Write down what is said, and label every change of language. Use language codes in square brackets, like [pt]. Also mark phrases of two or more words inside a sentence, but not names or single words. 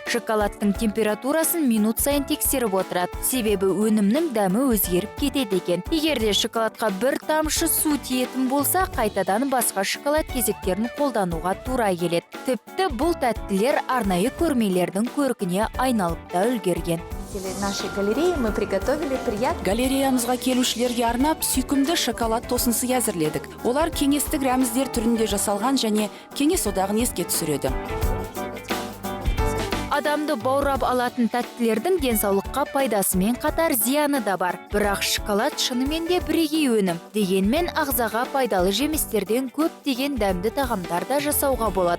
[kk] Шоколадтың температурасын минут сайын тексеріп отырады. Себебі өнімнің дәмі өзгеріп кетеді екен. Егер де шоколадқа бір тамшы су тиетін болса, қайтадан басқа шоколад кесектерін қолдануға тура келеді. Тіпті бұл тәттілер арнайы көрмелердің көркіне айналып та үлгерген. [ru] Нашей галереи мы приготовили приятный. [kk] Галереямызға келушілерге арнап сүйкімді шоколад тосынсы әзірледік. Олар кеңестік рәміздер түрінде жасалған және кеңес одағын еске түсіреді. Адамды баурап алатын тәттілердің денсаулыққа пайдасымен қатар зияны да бар. Бірақ шоколад шынымен де бірегей өнім. Дегенмен ағзаға пайдалы жемістерден көптеген дәмді тағамдар да жасауға болады.